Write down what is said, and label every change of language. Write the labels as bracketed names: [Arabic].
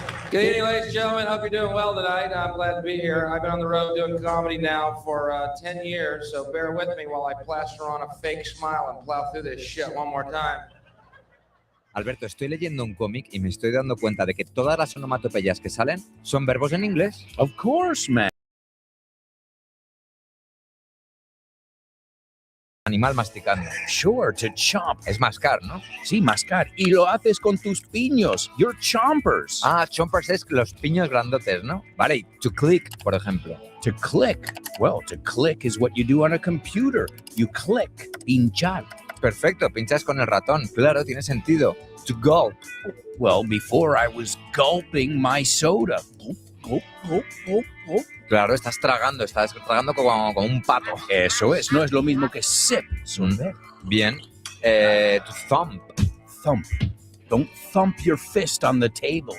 [English] Good evening, ladies and gentlemen. Hope you're doing well tonight. I'm glad to be here. I've been on the road doing comedy now for 10 years, so bear with me while I plaster on a fake smile and plow through this shit one more time. [Spanish] Alberto, estoy leyendo un cómic y me estoy dando cuenta de que todas las onomatopeyas que salen son verbos en inglés. [English] Of course, man. [Spanish] Animal masticando. [English] Sure, to chomp. [Spanish] Es mascar, ¿no? Sí, mascar. Y lo haces con tus piños. [English] Your chompers. [Spanish] Ah, chompers es los piños grandotes, ¿no? Vale, y to click, por ejemplo. [English] To click. Well, to click is what you do on a computer. You click. Pinchar. [Spanish] Perfecto, pinchas con el ratón. Claro, tiene sentido. To gulp. [English] Well, before I was gulping my soda. Gulp, gulp, gulp, gulp, gulp. [Spanish] Claro, estás tragando como un pato. Eso es, no es lo mismo que sip. Bien. To thump. [English] Thump. Don't thump your fist on the table.